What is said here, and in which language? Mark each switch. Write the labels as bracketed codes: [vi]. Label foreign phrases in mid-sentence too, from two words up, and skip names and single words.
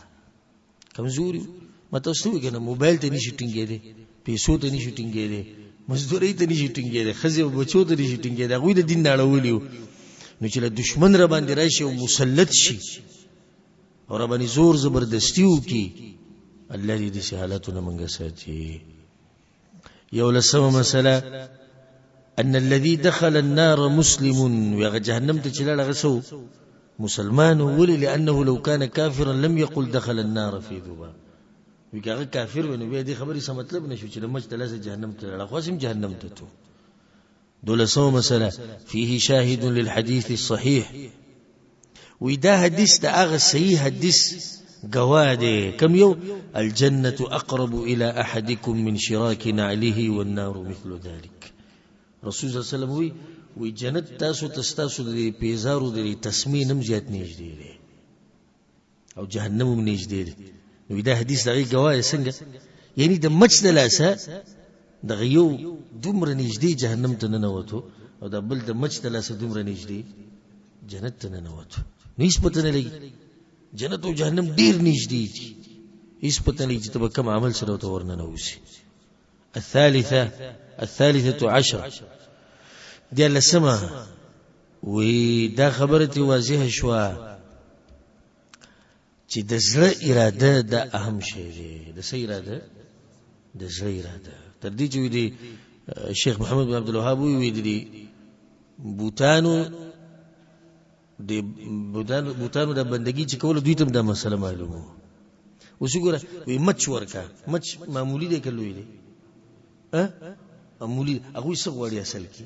[ps] کمزوري مته ستو کنه موبایل ته نشي ټینګېږي پیسو ته نشي ټینګېږي مزدوري ته نشي ټینګېدل، ښځې او بچو ته نشي ټینګېدل، هغوی د دین نه اړولي وو. نو چې له دشمن را باندې راشي او مسلط شي او را باندې زور زبردستي وکړي، الله دې داسې حالاتونه موږ ساتي. یولسمه مسله [ar] ان الذي دخل النار مسلم، [ps] وهغه جهنم ته چې لاړ هغه څه مسلمان. ولې؟ [ar] لانه لو كان كافرا لم يقل دخل النار في ذباب. [ps] وی هغه کافر ونه بیا دې خبرې څه مطلب نشو چې د مچ تلاسه جهنم ته لاړ، خو سم جهنم ته تو. دولسمه مسله [ar] فيه شاهد للحديث الصحيح، [ps] ودا حدیث دا هغه صحیح حدیث گواه دی. کم یو؟ [ar] الجنة اقرب الى احدكم من شراك نعله والنار مثل ذلك. [ps] رسول [ar] صلی الله علیه وسلم [ps] وی جنت تاسو تستاسو د پیزارو د تسمې نم زیات نږدې دی او جهنم هم نږدې دی. نو دا حدیث دغه گواه څنګه؟ یعنی د مچ د لاسه دغه یو دومره نږدې جهنم ته ننوتو او د بل د مچ د لاسه دومره نږدې جنت ته ننوتو. نو هیڅ پته نه لګي، جنت او جهنم ډیر نږدې دي، هیڅ پته نه لګي چې ته به کوم عمل سره ورته ورننوځې. [ar] الثالثة عشر [ps] دیارلسمه، وی دا خبره ته واضحه شوه چې د زړه اراده دا اهم شی دی. د څه اراده؟ د زړه اراده. تر دې چې وی دی شیخ محمد بن عبد الوهاب وی دی بوتانو د بندگی چې کول دوی ته دا مسله معلومه. اوس وګوره وی مچ ورکا، مچ معمولی دی که لوی دی؟ معمولی. هغوی څه غواړي اصل کې؟